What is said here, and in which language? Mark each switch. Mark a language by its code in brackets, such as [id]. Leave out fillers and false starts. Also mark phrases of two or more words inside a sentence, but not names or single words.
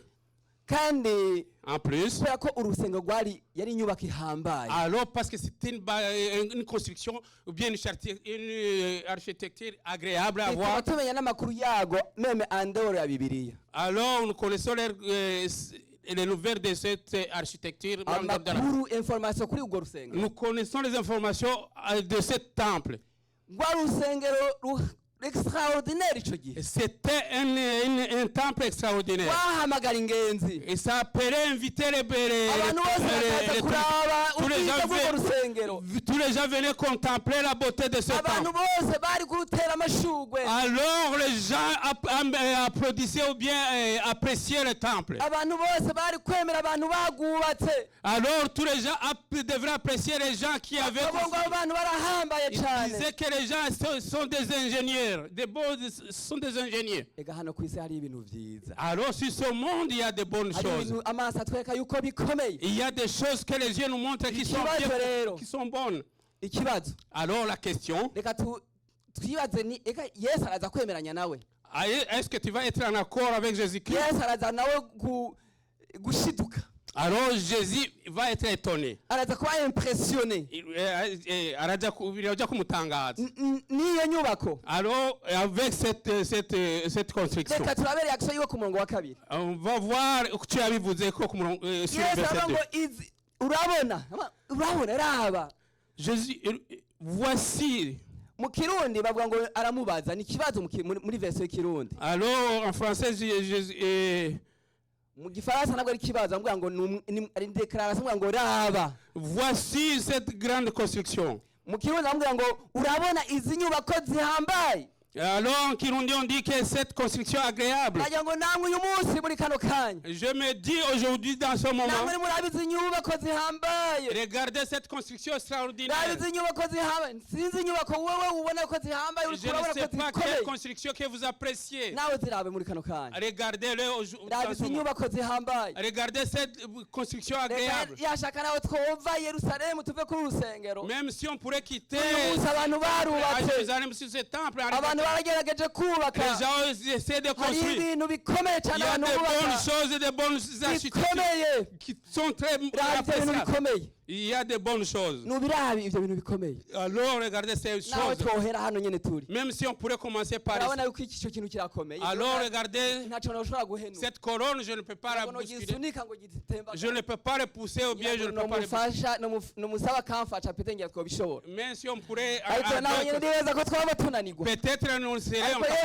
[rn] Kandi [fr] En plus, [rn] kubera ko urusengero yari inyubako ihambaye, [fr] alors parce que c'était une construction ou bien une architecture agréable à [rn] tukaba [fr] voir. [rn] tumenya n'amakuru yago meme andoro ya Bibiliya. [fr] Alors, nous connaissons les nouvelles de cette architecture. [rn] Amakuru information kuri urwo rusengero, [fr] Nous connaissons les informations de ce temple. [rn] rwa rusengero extraordinaire ico gihe [fr] C'était un temple extraordinaire. [rn] wahamagara ingenzi, [fr] Et ça appelait inviter [rn] abantu bose bakaza kuraba [fr] tous les [rn] ubwiza [fr] gens [rn] bw'urwo rusengero, [fr] tous les gens venaient contempler la beauté de ce [rn] abantu [fr] temple. [rn] bose bari kurutera amashugwe, [fr] Alors les gens applaudissaient ou bien appréciaient le temple. [rn] abantu bose bari kwemera abantu bagwubatse. [fr] Alors tous les gens devraient apprécier les gens qui avaient [rn] Abo ngo abo bantu barahambaye [fr] Ils [rn] cyane. [fr] disaient que les gens sont des ingénieurs, sont des ingénieurs. [rn] Ega hano ku isi hari ibintu vyiza, [fr] Alors sur ce monde, il y a de bonnes [rn] hari [fr] choses. [rn] ibintu amaso atwereka yuko bikomeye. [fr] Il y a des choses que les yeux nous montrent qui sont bien, qui sont bonnes. [rn] Ikibazo [fr] Alors la question, [rn] reka twibaze ni eka Yesu araza kwemeranya nawe. [fr] Est-ce que tu vas être en accord avec Jésus-Christ? [rn] yesu araza nawe gushiduka, [fr] Alors Jésus va être étonné. [rn] araza kuba impressionné Arajya kumutangaza. n'iyo nyubako. [fr] Alors, avec cette construction, [rn] Reka turabe reaction yiwe ku murongo wa kabiri. [fr] on va voir tu as [rn] bivuze ko [fr] sur le [rn] yesu [fr] verset [rn] aravuga [fr] 2. [rn] ngo izi urabona raba. [fr] Jésus, voici. [rn] Mu kirundi bavuga ngo aramubaza, ni ikibazo muri verse y'ikirundi. [fr] Alors, en français, [rn] Mu gifaransa nabwo ari ikibazo, avuga ngo ari declaration, avuga ngo raba. [fr] voici cette grande construction. [rn] Mu kirundi avuga ngo urabona izi nyubako zihambaye. [fr] Alors, en Kirundi, on dit que cette construction agréable. [rn] Nagira ngo namwe uyu munsi muri kano kanya, [fr] Je me dis aujourd'hui dans ce moment, [rn] namwe murabe izi nyubako zihambaye. [fr] regardez cette construction extraordinaire. [rn] Rabe izi nyubako zihambaye. Sinzi inyubako wowe ubona ko zihambaye, uri [fr] Je ne [rn] kurabona [fr] sais [rn] ko [fr] pas quelle [rn] zikomeye. [fr] construction que vous appréciez. [rn] Nawe zirabe muri kano kanya. [fr] Regardez-le [rn] Rabe [fr] dans ce [rn] izi [fr] moment. [rn] nyubako zihambaye. [fr] Regardez cette construction [rn] Reka [fr] agréable. [rn] yashaka nawe twova Yerusalemu tuve kuri urusengero. [fr] Même si on pourrait quitter [rn] Uyu munsi abantu [fr] à [rn] barubatse, [fr] Jérusalem sur ce temple, [rn] abantu baragerageje [fr] les [rn] kubaka. [fr] gens essaient de [rn] Hari [fr] construire. [rn] ibintu bikomeye [fr] Il [rn] cyane [fr] y a [rn] abantu [fr] des bonnes [rn] bubaka [fr] choses et des bonnes architectures [rn] bikomeye. [fr] qui sont très [rn] Rabe ibyo bintu [fr] appréciables. [rn] bikomeye. [fr] Il y a des bonnes choses. [rn] Nubirabe ibyo bintu bikomeye. [fr] Alors regardez ces [rn] Nawe [fr] choses. [rn] twohera hano nyene turi. [fr] Même si on pourrait commencer par [rn] Urabona [fr] ici. [rn] yuko icyo kintu kirakomeye. [fr] Alors regardez [rn] ntacyo ushobora guhenura. [fr] cette couronne, je ne peux pas la [rn] Ngo [fr] bousculer. [rn] gisunika ngo gitemba. [fr] Je ne peux pas repousser ou bien je ne peux pas repousser. [rn] nomusaba akamfasha pete ngira twobishobora. [fr] Même si on pourrait [rn] Ariko nawe nyene ndibaza ko twaba tunanirwa. [fr] peut-être nous serions [rn] Ariko Yesu